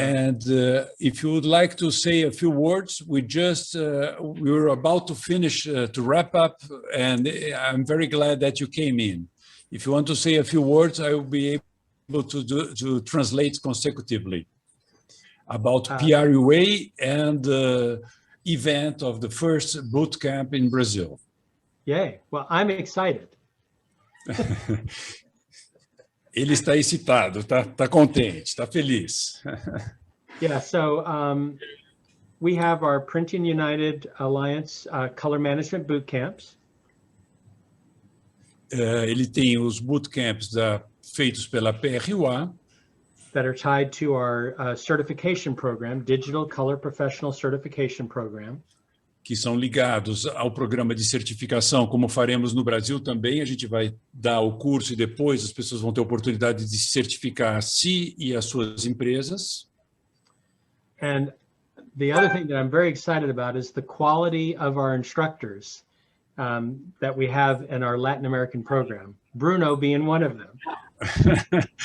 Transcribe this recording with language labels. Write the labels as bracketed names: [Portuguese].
[English] And if you would like to say a few words, we were about to finish to wrap up, and I'm very glad that you came in. If you want to say a few words, I will be able to translate consecutively about PRUA and the event of the first boot camp in Brazil. Yay! Well, I'm excited. [Portuguese] Ele está excitado, está contente, está feliz. [English] Yeah, so we have our Printing United Alliance color management boot camps. [Portuguese] Ele tem os bootcamps feitos pela PRUA. [English] That are tied to our certification program, Digital Color Professional Certification Program. [Portuguese] Que são ligados ao programa de certificação, como faremos no Brasil também. A gente vai dar o curso e depois as pessoas vão ter a oportunidade de certificar a si e as suas empresas. [English] And the other thing that I'm very excited about is the quality of our instructors that we have in our Latin American program, Bruno being one of them.